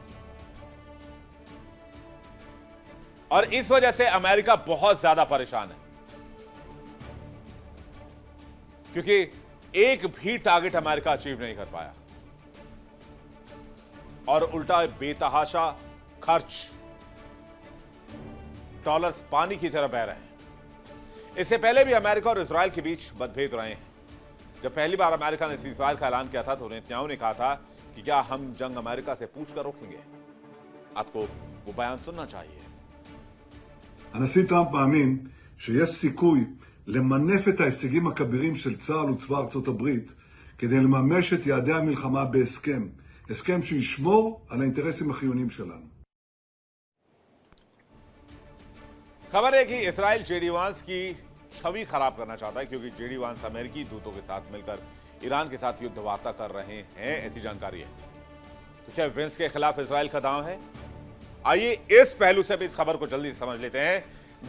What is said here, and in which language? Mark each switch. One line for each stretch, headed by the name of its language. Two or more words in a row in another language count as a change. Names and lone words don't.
Hindi: और इस वजह से अमेरिका बहुत ज्यादा परेशान है, क्योंकि एक भी टारगेट अमेरिका अचीव नहीं कर पाया और उल्टा बेतहाशा खर्च, डॉलर्स पानी की तरह बह रहे हैं। इससे पहले भी अमेरिका और इजराइल के बीच मतभेद रहे हैं। जब पहली बार अमेरिका ने सीजफायर का ऐलान किया था तो नेतन्याहू ने कहा था कि क्या हम जंग अमेरिका से पूछकर रोकेंगे। आपको वो बयान सुनना चाहिए।
Hebrew: הנשיא טראמפ מאמין שיש סיכוי למנף את ההישגים הכבירים של צה"ל וצבא ארצות הברית כדי לממש את יעדי המלחמה בהסכם, הסכם שישמור על האינטרסים החיוניים שלנו.
Hindi: खबर है कि इसराइल जेडी वांस की छवि खराब करना चाहता है, क्योंकि जेडी वांस अमेरिकी दूतों के साथ मिलकर ईरान के साथ युद्ध वार्ता कर रहे हैं, ऐसी जानकारी है। तो क्या वेंस के खिलाफ इसराइल का दांव है? आइए इस पहलू से भी इस खबर को जल्दी से समझ लेते हैं।